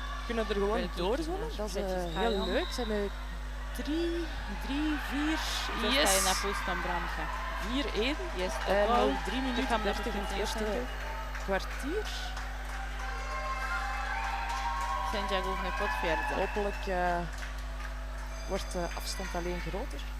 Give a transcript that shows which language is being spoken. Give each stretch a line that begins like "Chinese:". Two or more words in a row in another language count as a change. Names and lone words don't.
Dutch: Kunnen er gewoon België doorzwemmen.
Polish: nas
Dutch: Dat is
Polish: przeciskają.
Dutch: heel leuk. Ze hebben 3, 4.
Polish: Zostaje na pustą bramkę. 4-1. Jest to
Dutch: En
Polish: gol.
Dutch: nog 3 minuten
Polish: Czekam na
Dutch: 30 in het
Polish: potwierdzenie
Dutch: eerste
Polish: sędziów.
Dutch: kwartier.
Polish: Sędzia główny potwierdza.
Dutch: Hopelijk wordt de afstand alleen groter.